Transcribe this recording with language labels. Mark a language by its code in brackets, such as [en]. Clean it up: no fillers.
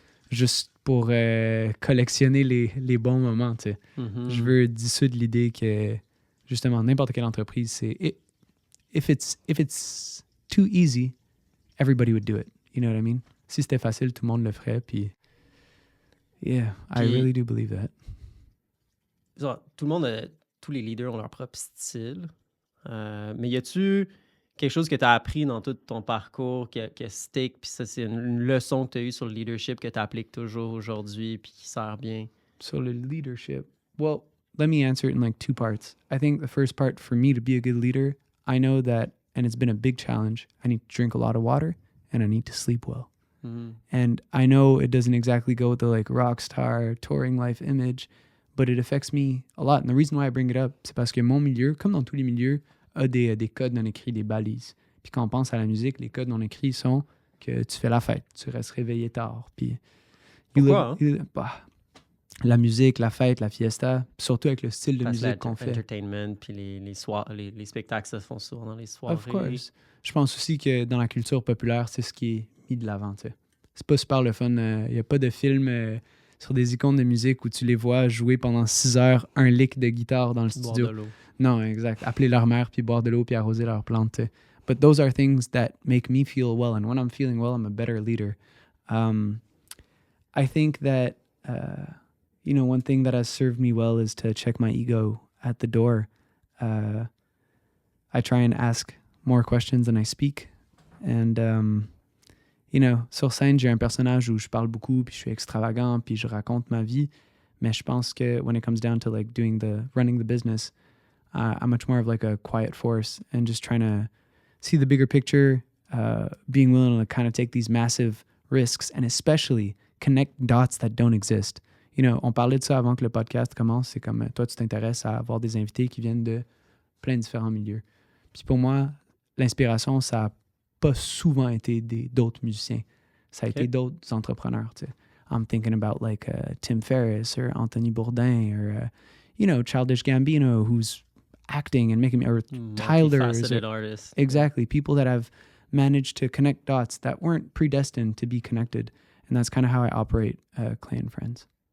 [fr] juste pour collectionner les bons moments, tu sais. Je veux dissoudre l'idée que, justement, n'importe quelle entreprise, c'est [en] if it's too easy, everybody would do it. You know what I mean? [fr] Si c'était facile, tout le monde le ferait. [en] Puis, yeah, I really do believe that. [fr] Tout le monde, tous les leaders ont leur propre style. Mais y a-tu quelque chose que tu as appris dans tout ton parcours qui stick, puis ça, c'est une leçon que tu as eue sur le leadership que tu appliques toujours aujourd'hui, puis qui sert bien? [en] So the leadership, well, let me answer it in like two parts. I think the first part, for me to be a good leader, I know that, and it's been a big challenge, I need to drink a lot of water and I need to sleep well. And I know it doesn't exactly go with the like rock star touring life image, but it affects me a lot. And the reason why I bring it up, [fr] c'est parce que mon milieu, comme dans tous les milieux, a des codes non écrits, des balises. Puis quand on pense à la musique, les codes non écrits sont que tu fais la fête, tu restes réveillé tard. Puis pourquoi? La musique, la fête, la fiesta, surtout avec le style de musique qu'on fait. Entertainment, puis les spectacles se font souvent dans les soirées. [en] Of course. [fr] Je pense aussi que dans la culture populaire, c'est ce qui est mis de l'avant. Tu sais. C'est pas super le fun. Il n'y a pas de film sur des icônes de musique où tu les vois jouer pendant 6 heures un lick de guitare dans le studio. Boire de l'eau. Non, exact. Appeler leur mère, puis boire de l'eau, puis arroser leurs plantes. Tu sais. [en] But those are things that make me feel well. And when I'm feeling well, I'm a better leader. I think that... one thing that has served me well is to check my ego at the door. I try and ask more questions than I speak. [fr] And, sur scène, j'ai un personnage où je parle beaucoup, puis je suis extravagant, puis je raconte ma vie. Mais je pense que [en] when it comes down to like running the business, I'm much more of like a quiet force and just trying to see the bigger picture, being willing to kind of take these massive risks and especially connect dots that don't exist. [fr] On parlait de ça avant que le podcast commence. C'est comme, toi, tu t'intéresses à avoir des invités qui viennent de plein de différents milieux. Puis pour moi, l'inspiration, ça n'a pas souvent été d'autres musiciens. Ça a été d'autres entrepreneurs, tu sais. [en] I'm thinking about like Tim Ferriss or Anthony Bourdain or, Childish Gambino, who's acting and making me, or Tyler. Multifaceted artists. Exactly. People that have managed to connect dots that weren't predestined to be connected. And that's kind of how I operate Clay and Friends.